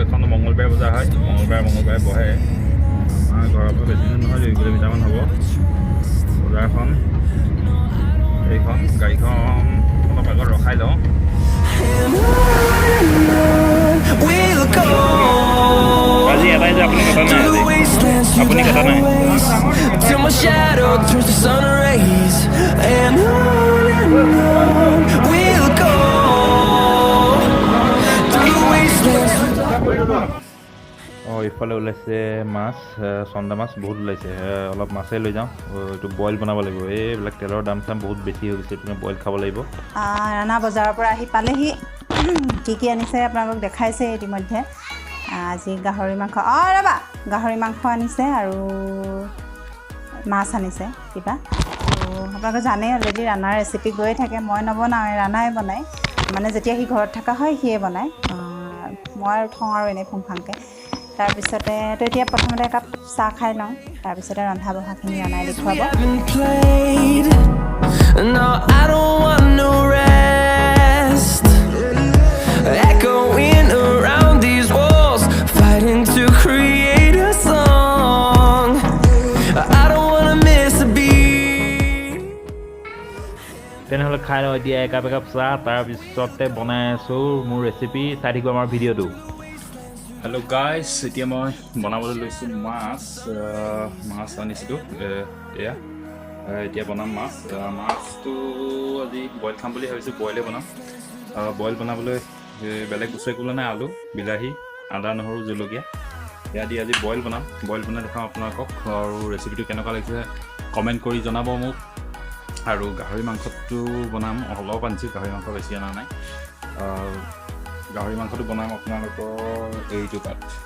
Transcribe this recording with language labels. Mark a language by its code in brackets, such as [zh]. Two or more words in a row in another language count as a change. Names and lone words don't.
[as] এখন মঙলবাৰে বজাৰ হয়, মঙলবাৰে বহে। আমাৰ ঘৰৰ পৰা বেছি দূৰ নহয়, 2 কিলোমিটাৰমান হ'ব বজাৰখন। এইখন গাড়ীখন অলপ আগত ৰখাই লওঁ। আজি এটাই যে আপুনি কথা নাই, আপুনি কথা নাই। [en] Till my shadow turns to sun rays, and on we'll go through the wastelands. [as] এইফালে ওলাইছে মাছ চন্দা মাছ বহুত ওলাইছে অলপ মাছেই লৈ যাওঁ এইটো বইল বনাব লাগিব এইবিলাক তেলৰ দাম চাম বহুত বেছি হৈ গৈছে তুমি বইল খাব লাগিব ৰাণা বজাৰৰ পৰা আহি পালেহি কি আনিছে আপোনালোকক দেখাইছে ইতিমধ্যে আজি গাহৰি মাংস ৰ'বা গাহৰি মাংস আনিছে আৰু মাছ আনিছে কিবা আপোনালোকে জানেই অলৰেডি ৰাণাৰ ৰেচিপি গৈয়ে থাকে মই নবনাওঁ ৰাণাই বনায় মানে যেতিয়া সি ঘৰত থকা হয় সিয়ে বনায় মই আৰু থওঁ আৰু এনেই ফুংফাংকৈ তাৰপিছতে তো এতিয়া প্ৰথমতে একাপ চাহ খাই লওঁ তাৰপিছতে ৰন্ধা বঢ়াখিনি ৰাণাই দেখুৱাব [en] haven't played. No, I don't want no rest. Echoing around these walls, fighting to create a song. I don't wanna miss a beat. [as] তেনেহ'লে খাই লওঁ এতিয়া একাপ চাহ তাৰপিছতে বনাই আছোঁ মোৰ ৰেচিপি চাই থাকিব আমাৰ ভিডিঅ'টো [en] Hello guys [as] এতিয়া মই বনাবলৈ লৈছোঁ মাছ আনিছিলোঁ এয়া এতিয়া বনাম মাছটো আজি বইল খাম বুলি ভাবিছোঁ বইলে বনাম বইল বনাবলৈ বেলেগ বস্তু একো নাই আলু বিলাহী আদা নহৰু জলকীয়া এয়া দি আজি বইল বনাই দেখাম আপোনালোকক আৰু ৰেচিপিটো কেনেকুৱা লাগিছে কমেণ্ট কৰি জনাব মোক আৰু গাহৰি মাংসটো বনাম অলপ আনিছোঁ গাহৰি মাংস বেছি অনা নাই গাহৰি মাংসটো বনাম আপোনালোকৰ এইটো পাত